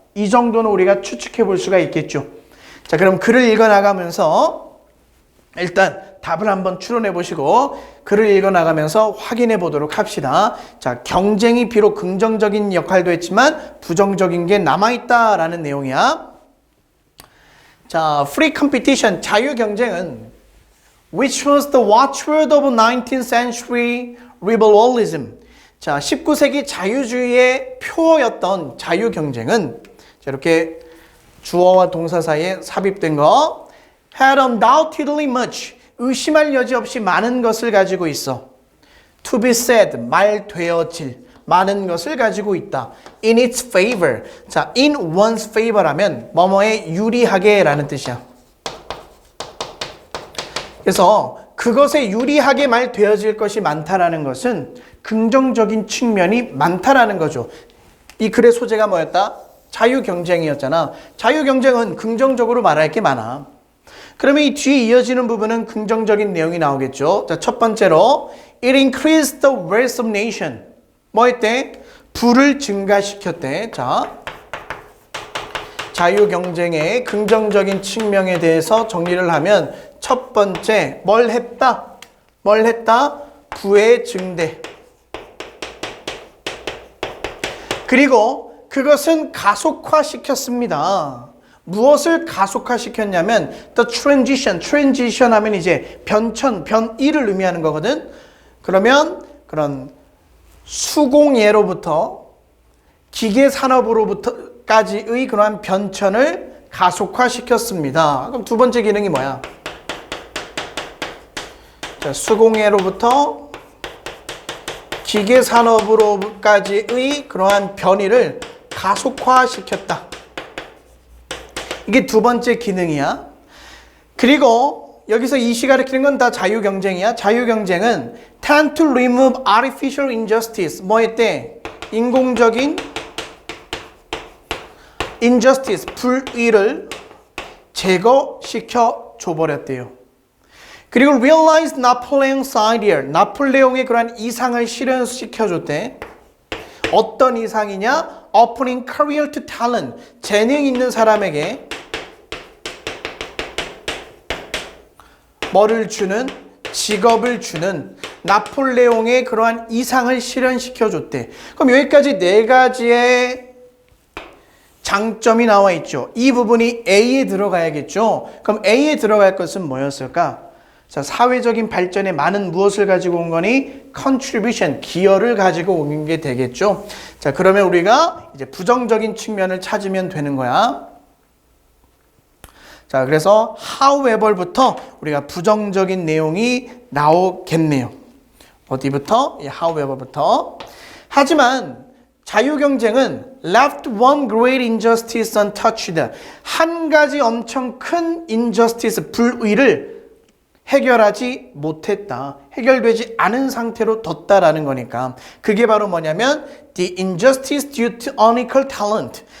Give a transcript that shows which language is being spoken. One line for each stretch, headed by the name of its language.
Korean: 이 정도는 우리가 추측해 볼 수가 있겠죠. 자, 그럼 글을 읽어 나가면서 일단 답을 한번 추론해 보시고 글을 읽어 나가면서 확인해 보도록 합시다. 자, 경쟁이 비록 긍정적인 역할도 했지만 부정적인 게 남아있다라는 내용이야.
English: 자, free competition,
Korean: 자유 경쟁은
English: which was the watchword of 19th century liberalism.
Korean: 자, 19세기 자유주의의 표어였던 자유 경쟁은 자, 이렇게 주어와 동사 사이에 삽입된 거
English: had undoubtedly much,
Korean: 의심할 여지 없이 많은 것을 가지고 있어.
English: to be said,
Korean: 말되어질 많은 것을 가지고 있다.
English: in its favor.
Korean: 자,
English: in one's favor
Korean: 라면 뭐뭐에 유리하게 라는 뜻이야. 그래서 그것에 유리하게 말되어질 것이 많다라는 것은 긍정적인 측면이 많다라는 거죠. 이 글의 소재가 뭐였다? 자유경쟁이었잖아. 자유경쟁은 긍정적으로 말할 게 많아. 그러면 이 뒤에 이어지는 부분은 긍정적인 내용이 나오겠죠.
English: 자, 첫 번째로 it increased the wealth of nation.
Korean: 뭐 했대? 부를 증가시켰대. 자, 자유경쟁의 긍정적인 측면에 대해서 정리를 하면 첫 번째, 뭘 했다? 뭘 했다? 부의 증대. 그리고 그것은 가속화시켰습니다. 무엇을 가속화시켰냐면
English: the transition
Korean: 하면 이제 변천, 변이를 의미하는 거거든. 그러면 그런 수공예로부터 기계산업으로부터까지의 그러한 변천을 가속화시켰습니다. 그럼 두 번째 기능이 뭐야? 자, 수공예로부터 기계산업으로까지의 그러한 변이를 가속화시켰다. 이게 두 번째 기능이야. 그리고 여기서 이 시가 가리키는 건 다 자유경쟁이야. 자유경쟁은
English: tend to remove artificial injustice.
Korean: 뭐 했대? 인공적인 injustice, 불의를 제거시켜 줘버렸대요.
English: 그리고 realize Napoleon's idea.
Korean: 나폴레옹의 그러한 이상을 실현시켜줬대. 어떤 이상이냐?
English: Opening career to talent.
Korean: 재능 있는 사람에게 뭐를 주는? 직업을 주는 나폴레옹의 그러한 이상을 실현시켜줬대. 그럼 여기까지 네 가지의 장점이 나와 있죠. 이 부분이 A에 들어가야겠죠. 그럼 A에 들어갈 것은 뭐였을까? 자, 사회적인 발전에 많은 무엇을 가지고 온 거니? contribution, 기여를 가지고 온 게 되겠죠. 자, 그러면 우리가 이제 부정적인 측면을 찾으면 되는 거야. 자, 그래서 however부터 우리가 부정적인 내용이 나오겠네요. 어디부터? 이 however부터. 하지만 자유경쟁은
English: left one great injustice untouched.
Korean: 한 가지 엄청 큰 injustice, 불의를 해결하지 못했다. 해결되지 않은 상태로 뒀다라는 거니까.
English: 그게 바로 뭐냐면 the injustice due to unequal talent.